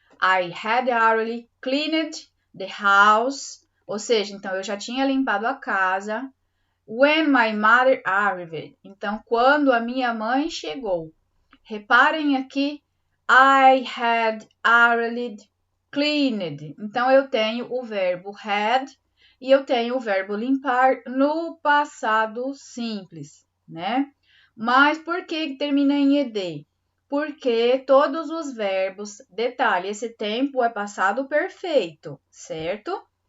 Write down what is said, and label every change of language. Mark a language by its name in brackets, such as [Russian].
[English] I had already cleaned the house. [Portuguese] Ou seja, então eu já tinha limpado a casa. [English] When my mother arrived. [Portuguese] Então, quando a minha mãe chegou. Reparem aqui, [English] I had already cleaned. [Portuguese] Então, eu tenho o verbo had e eu tenho o verbo limpar no passado simples, né? Mas por que termina em ed? Porque todos os verbos, detalhe, esse tempo é passado perfeito, certo?